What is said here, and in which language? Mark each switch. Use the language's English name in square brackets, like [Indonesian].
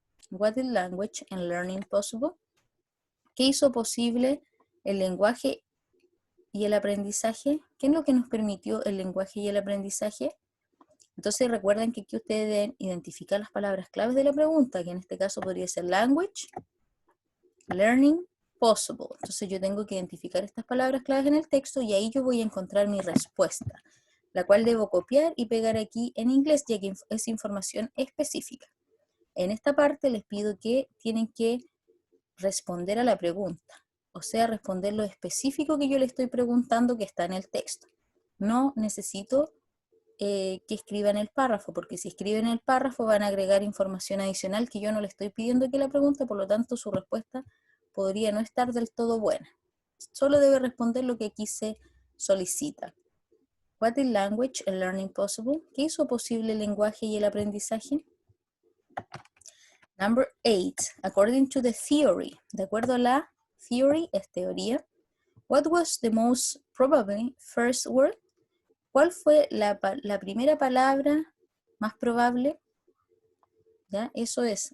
[English] What is language and learning possible? [Spanish] ¿Qué hizo posible el lenguaje y el aprendizaje? ¿Qué es lo que nos permitió el lenguaje y el aprendizaje? Entonces recuerden que aquí ustedes deben identificar las palabras claves de la pregunta, que en este caso podría ser language, learning, possible. Entonces yo tengo que identificar estas palabras claves en el texto y ahí yo voy a encontrar mi respuesta, la cual debo copiar y pegar aquí en inglés, ya que es información específica. En esta parte les pido que tienen que responder a la pregunta, o sea, responder lo específico que yo le estoy preguntando que está en el texto. No necesito que escriban el párrafo, porque si escriben el párrafo van a agregar información adicional que yo no le estoy pidiendo aquí la pregunta, por lo tanto su respuesta podría no estar del todo buena. Solo debe responder lo que aquí se solicita. [English] What is language and learning possible? [Spanish] ¿Qué hizo posible el lenguaje y el aprendizaje? [English] Number 8, according to the theory, [Spanish] de acuerdo a la theory, es teoría, [English] what was the most probably first word? [Spanish] ¿Cuál fue la primera palabra más probable? ¿Ya? Eso es.